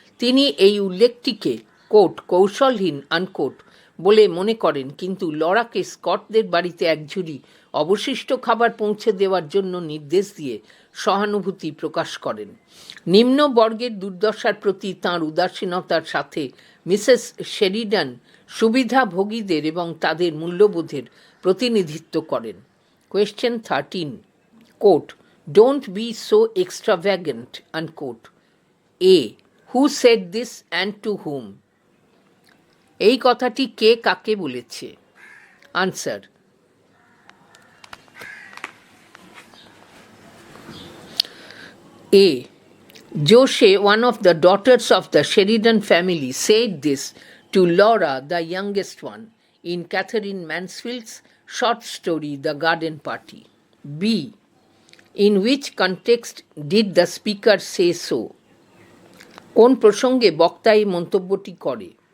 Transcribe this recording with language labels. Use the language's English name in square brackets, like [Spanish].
[Bangla] তিনি এই উল্লেখটিকে coat কৌশলহীন unquote বলে মনে করেন, কিন্তু লরাকে স্কটদের বাড়িতে একঝুড়ি অবশিষ্ট খাবার পৌঁছে দেওয়ার জন্য নির্দেশ দিয়ে সহানুভূতি প্রকাশ করেন। নিম্ন বর্গের দুর্দশার প্রতি তাঁর উদাসীনতার সাথে মিসেস শেরিডান সুবিধাভোগীদের এবং তাদের মূল্যবোধের প্রতিনিধিত্ব করেন। [English] Question 13, quote, don't be so extravagant, unquote. A. Who said this and to whom? [Bangla] এই কথাটি কে কাকে বলেছে? Answer, A. [English] Joshe, one of the daughters of the Sheridan family, said this to Laura, the youngest one, in Catherine Mansfield's short story, The Garden Party. B. In which context did the speaker say so? [Bangla] কোন প্রসঙ্গে বক্তা এই মন্তব্যটি করে?